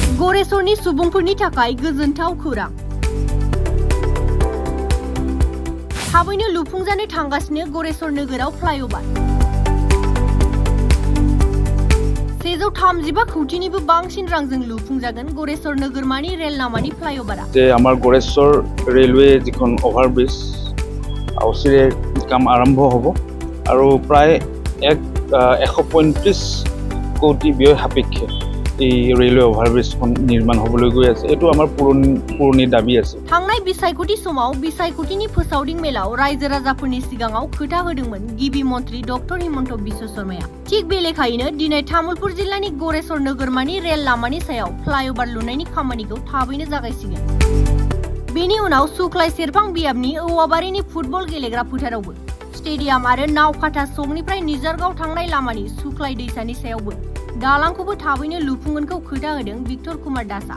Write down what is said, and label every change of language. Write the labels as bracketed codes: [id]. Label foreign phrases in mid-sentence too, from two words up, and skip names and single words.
[brx] गरेसरनि सुबुंफोरनि थाखाय गोजोनथाव खौरां। थाबैनो लुफुंजानो थांगासिनो गरेसर नोगोराव फ्लाइअभार। 135 कोटिनिबो बांसिन रांजों लुफुंजागोन गरेसर नोगोरमानि रेल लामानि फ्लाइअभारा। [as] যে আমাৰ गरेसर रेलवे যিখন অভাৰব্ৰিজ আউচিৰে কাম আৰম্ভ হ'ব আৰু প্ৰায় 135 কোটি ব্যয় সাপেক্ষে এই रेलवे অভাৰব্ৰিজখন নিৰ্মাণ হ'বলৈ গৈ আছে। এটো আমাৰ পুৰণি দাবী আছে। [brx] थांनाय बिसायख'थि समाव बिसायख'थिनि फोसावदिं मेलाव रायजो राजाफोरनि सिगाङाव खोथा होदोंमोन गिबि मन्त्रि डक्टर हिमन्त बिश्व शर्माया। थिग बे लेखायैनो दिनै तामुलपुर जिल्लानि गरेसर नोगोरमानि रेल लामानि सायाव फ्लाइअभार लुनायनि खामानिखौ थाबैनो जागायसिगोन। बेनि उनाव सुख्लाय सेरफां बियाबनि औवाबारिनि फुटबल गेलेग्रा फोथारावबो, स्टेडियाम आरो नावखाथा सकनिफ्राय निजारगाव थांनाय लामानि सुख्लाय दैसानि सायावबो दालांखौबो थाबैनो लुफुंगोनखौ खोथा होदों भिक्टर कुमार दासआ।